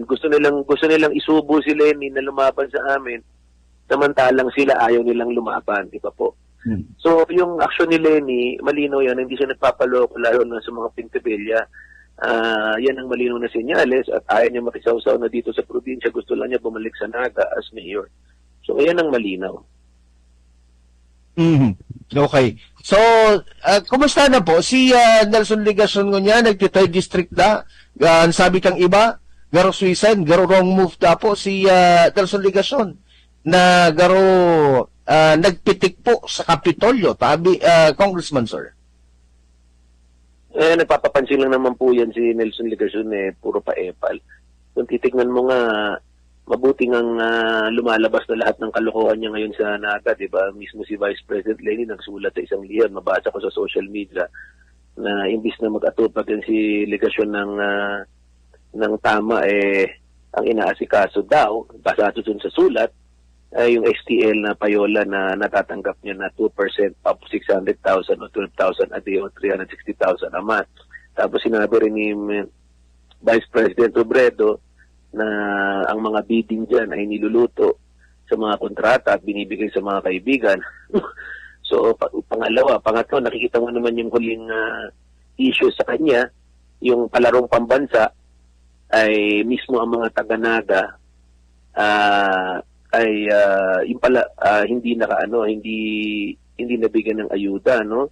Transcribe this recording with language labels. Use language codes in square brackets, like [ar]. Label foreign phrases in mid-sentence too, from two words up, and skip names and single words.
[tl] Gusto nilang isubo si Lening na lumaban sa amin, samantalang sila ayaw nilang lumaban, di ba po? So, yung action ni Leni, malinaw yan, hindi siya nagpapaloko lalo na sa mga Pentebella. Yan ang malinaw na senyales at ayaw niya makisawsaw na dito sa probinsya. Gusto lang niya bumalik sa Naga [en] as mayor. [tl] So, yan ang malinaw. Okay. So, kumusta na po? [bik] Si Nelson Ligasyon niya, nagtitay district na. Sabi kang iba, garo suicide, garo [en] wrong move [bik] na po si Nelson Ligasyon na garo nagpitik po sa Kapitolyo, Congressman, sir. [tl] Nagpapapansin lang naman po yan si Nelson Ligasyon, puro pa-epal. Kung titignan mo nga, mabuting ang lumalabas na lahat ng kalokohan niya ngayon sa Naga, di ba? Mismo si Vice President Leni nagsulat sa isang liham, mabasa ko sa [en] social media, [tl] na imbis na mag-atupag yan si Ligasyon ng tama, ang inaasikaso daw, basado dun sa sulat, ay yung STL na payola na natatanggap niya na 2% up 600,000 o 12,000 [en] a day [tl] o 360,000 [en] a month. [tl] Tapos sinabi rin ni Vice President Robredo na ang mga bidding dyan ay niluluto sa mga kontrata at binibigay sa mga kaibigan. So, pangatlo, nakikita mo naman yung huling issue sa kanya, yung palarong pambansa ay mismo ang mga taga-Naga ay yung pala hindi nabigyan ng ayuda, no?